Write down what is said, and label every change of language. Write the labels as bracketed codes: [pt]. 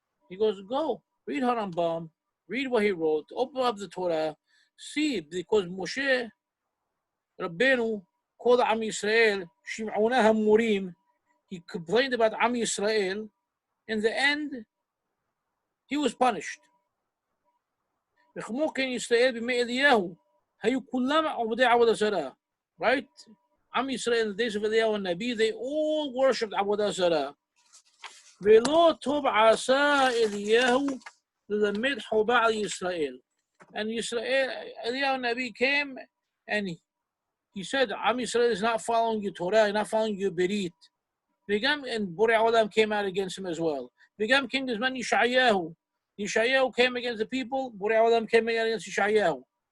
[en] He goes, go, read Harambam, read what he wrote, open up the Torah, see, because Moshe, Rabbeinu, called Am Yisrael, Shim'ona HaMurim, he complained about Am Yisrael. In the end, he was punished. [he] וכמו כן ישראל בימי אליהו, היו כולם עובדי עבודה זרה. [en] Right? Am Yisrael in the days of Eliyahu and Nabi, they all worshipped עבודה זרה. [he] ולא טוב עשה אליהו ללמד חובה על ישראל. [en] And Eliyahu and Nabi came and he said, Am Yisrael is not following your Torah, not following your Berit. And Borei Olam came out against him as well. King Gizman Yeshayahu. Yeshayahu came against the people, Borei Olam came against Yeshayahu.